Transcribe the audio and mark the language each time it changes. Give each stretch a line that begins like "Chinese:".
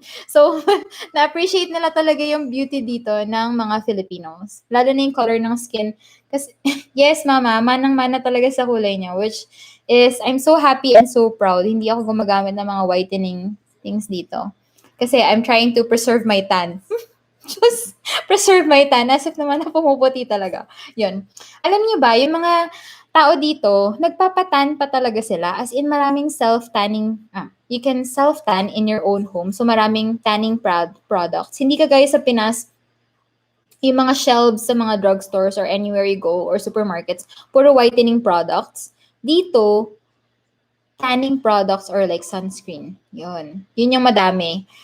Filipino: So, na-appreciate nila talaga yung beauty dito ng mga Filipinos. Lalo na yung color ng skin. Kasi, yes, mama, manang-mana talaga sa kulay niya.
English: Which is, I'm so happy and so proud.
Filipino: Hindi ako gumagamit ng mga whitening things dito.
English: Kasi I'm trying to preserve my tan. Just preserve my tan.
Filipino: As if naman na pumuputi talaga.
English: Yun.
Filipino: Alam niyo ba, yung mga tao dito, nagpapatan pa talaga sila.
English: As in, maraming self-tanning. You can self-tan in your own home. So, maraming tanning products.
Filipino: Hindi kagaya sa Pinas, yung mga shelves sa mga drugstores
English: or anywhere you go or supermarkets,
Filipino: puro whitening products. Dito,
English: tanning products or like sunscreen.
Filipino: Yun. Yun yung madami.